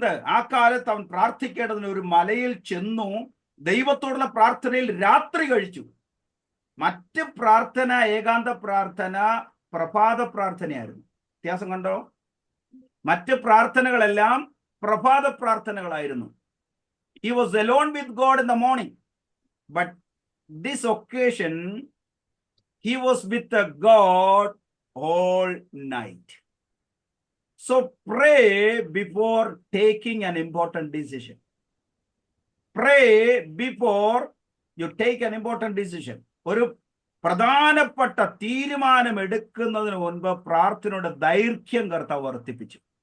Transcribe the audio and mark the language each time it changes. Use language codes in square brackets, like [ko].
[ml] ആ കാലത്ത് അവൻ പ്രാർത്ഥിക്കേണ്ടതിന് ഒരു മലയിൽ ചെന്നു ദൈവത്തോടുള്ള പ്രാർത്ഥനയിൽ രാത്രി കഴിച്ചു. മറ്റ് പ്രാർത്ഥന, ഏകാന്ത പ്രാർത്ഥന പ്രഭാത പ്രാർത്ഥനയായിരുന്നു. വ്യത്യാസം കണ്ടോ? മറ്റ് പ്രാർത്ഥനകളെല്ലാം പ്രഭാത പ്രാർത്ഥനകളായിരുന്നു. [en] He was alone with God in the morning, but this occasion he was with the God all night. So pray before taking an important decision. Pray before you take an important decision. [ml] ഒരു പ്രധാനപ്പെട്ട തീരുമാനം എടുക്കുന്നതിന് മുൻപ് പ്രാർത്ഥനയുടെ ദൈർഘ്യം കർത്താവ് വർദ്ധിപ്പിച്ചു.